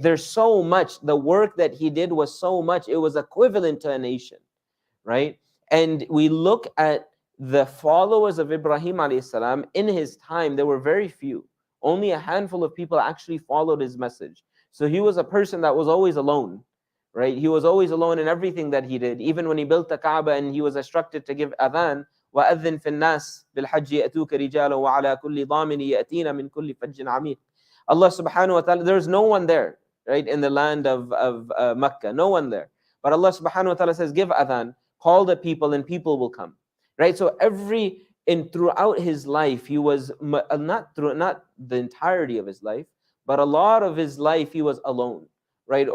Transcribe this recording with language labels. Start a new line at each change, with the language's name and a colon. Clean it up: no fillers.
English: There's so much, the work that he did was so much, it was equivalent to a nation, right? And we look at the followers of Ibrahim alayhi salam in his time, there were very few. Only a handful of people actually followed his message. So he was a person that was always alone, right? He was always alone in everything that he did. Even when he built the Kaaba and he was instructed to give adhan,
Arabic: وَأَذِّن فِي النَّاسِ بِالْحَجِّ يَأْتُوكَ رِجَالًا وَعَلَى كُلِّ ضَامِنٍ يَأْتِينَ مِنْ كُلِّ فَجٍّ عَمِيقٍ.
English: Allah subhanahu wa ta'ala, there's no one there, right, in the land of Mecca, no one there. But Allah subhanahu wa ta'ala says, give adhan, call the people and people will come. Right? So throughout his life, he was not the entirety of his life, but a lot of his life he was alone, right?